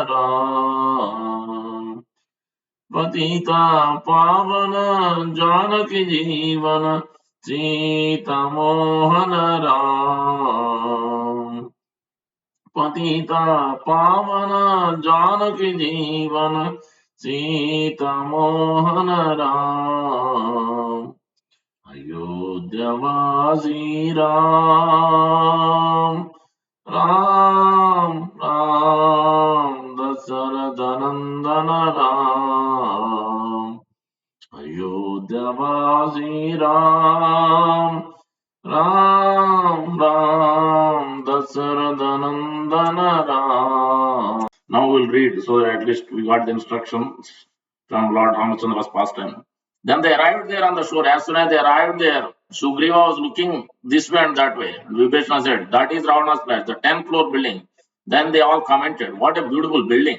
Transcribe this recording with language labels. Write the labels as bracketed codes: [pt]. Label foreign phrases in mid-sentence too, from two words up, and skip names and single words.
[hi] राम पतिता पावन जानकी जीवन सीता मोहन राम पतिता पावन जानकी जीवन सीता मोहन राम अयोध्यावासी राम, राम, राम, दशरथनंदन राम. अयोध्यावासी राम, राम, राम, दशरथनंदन राम. [en] Now we'll read so that at least we got the instructions from Lord Ramachandra's pastime. Then they arrived there on the shore. As soon as they arrived there, Sugriva was looking this way and that way. And Vibhishana said, that is Ravana's place, the 10th floor building. Then they all commented, what a beautiful building.